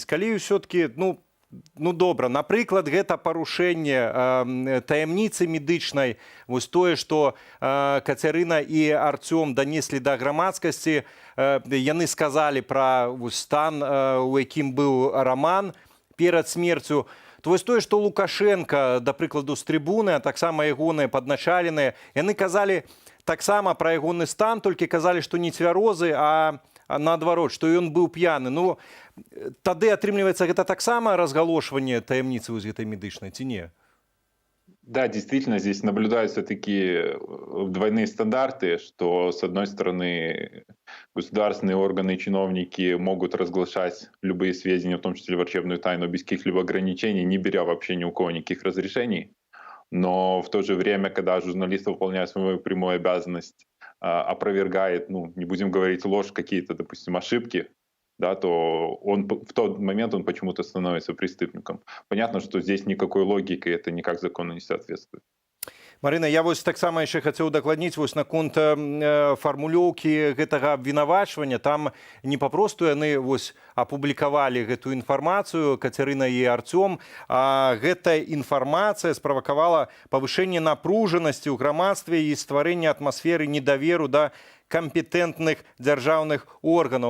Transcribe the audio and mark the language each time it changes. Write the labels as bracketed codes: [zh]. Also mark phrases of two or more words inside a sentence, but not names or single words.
[be] Калі ўсё-ткі, добра, напрыклад, гэта парушэнне таямніцы медычнай, вось тое, што Кацярына і Арцём данеслі да грамадскасці, яны сказалі пра стан, у якім быў Роман перад смерцю, то вось тое, што Лукашенко, да прыкладу, з трыбуны, а таксама ягоныя падначаленыя, яны казалі таксама пра ягоны стан, толькі казалі, што не цвярозы, а наадварот, што ён быў п'яны. Тады, атрымліваецца, гэта таксама разгалошванне таямніцы вось гэтай медычнай, ці не? [ru] Да, действительно, здесь наблюдаются такие двойные стандарты, что, с одной стороны, государственные органы и чиновники могут разглашать любые сведения, в том числе врачебную тайну, без каких-либо ограничений, не беря вообще ни у кого никаких разрешений. Но в то же время, когда журналист, выполняя свою прямую обязанность, опровергает, не будем говорить ложь, какие-то, допустим, ошибки, да, то в тот момент он почему-то становится преступником. Понятно, что здесь никакой логики, это никак закону не соответствует. [be] Марына, я вось таксама яшчэ хацеў дакладніць вось наконт фармулёўкі гэтага абвінавачвання. Там не папросту яны вось апублікавалі гэтую інфармацыю, Кацярына і Арцём, а гэтая інфармацыя справакавала павышэнне напружанасці ў грамадстве і стварэнне атмасферы недаверу да кампетэнтных дзяржаўных органаў.